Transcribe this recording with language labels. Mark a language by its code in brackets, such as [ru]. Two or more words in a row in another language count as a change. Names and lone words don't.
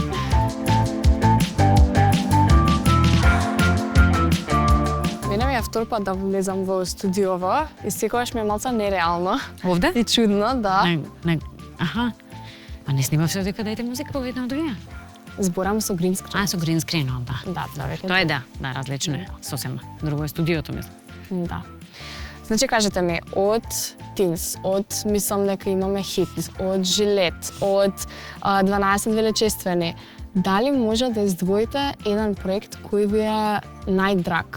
[mk] Мене ми е втор пат да влезам во студиово и секогаш ми е малку нереално. Овде? И чудно, да. Аха. А не снимав се дека дајте музика во една од другија? Зборам со [en] green screen. [mk] Со [en] green screen, [mk] да. Да, веќе. Тоа е да, различно е, сосема. Друго е студиото, мислам. Да. Значи, кажете ми, од Тинс, од мислам дека имаме хит, од Жилет, од 12 величествени, дали може да издвоите еден проект кој ви е најдраг?